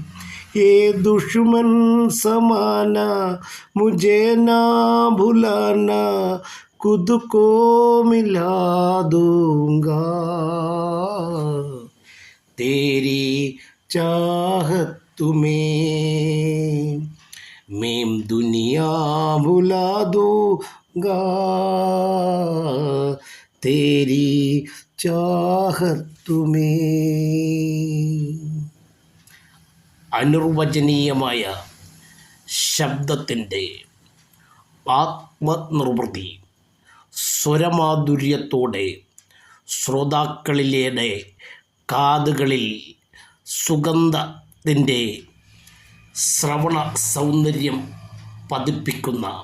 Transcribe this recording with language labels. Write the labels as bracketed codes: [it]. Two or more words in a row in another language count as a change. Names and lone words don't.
[hi] ये दुश्मन समाना मुझे ना भुलाना, खुद को मिला दूंगा तेरी चाहत में। मैं दुनिया भुला दूंगा तेरी चाहत में. [ml] അനിർവചനീയമായ ശബ്ദത്തിൻ്റെ ആത്മനിർവൃതി സ്വരമാധുര്യത്തോടെ ശ്രോതാക്കളിലെ കാതുകളിൽ സുഗന്ധത്തിൻ്റെ ശ്രവണ സൗന്ദര്യം പതിപ്പിക്കുന്ന